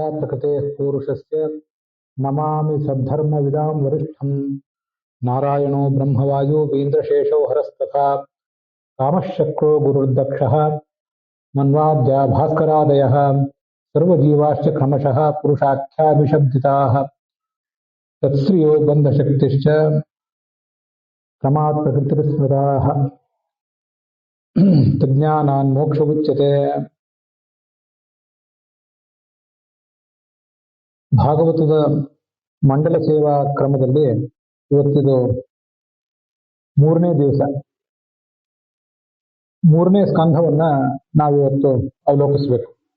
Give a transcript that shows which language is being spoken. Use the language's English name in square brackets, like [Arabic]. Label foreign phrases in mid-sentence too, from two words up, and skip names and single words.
[Sanskrit] प्रकृतेः पूरुषस्य नमामि सद्धर्मविदां वरिष्ठं नारायणो ब्रह्मवायो वीन्द्रशेषो हरस्तथा कामः शक्रो गुरुर्दक्षः मन्वाद्या भास्करादयः सर्वजीवाश्च क्रमशः पुरुषाख्याभिशब्दिताः तत्श्रियो बन्धशक्तिश्च क्रमात् प्रकृतिस्मृताः तज्ञानान् मोक्ष उच्यते। [Kannada] ಭಾಗವತದ ಮಂಡಲ ಸೇವಾ ಕ್ರಮದಲ್ಲಿ ಇವತ್ತಿದು ಮೂರನೇ ದಿವಸ, ಮೂರನೇ ಸ್ಕಂಧವನ್ನ ನಾವಿವತ್ತು ಅವಲೋಕಿಸಬೇಕು.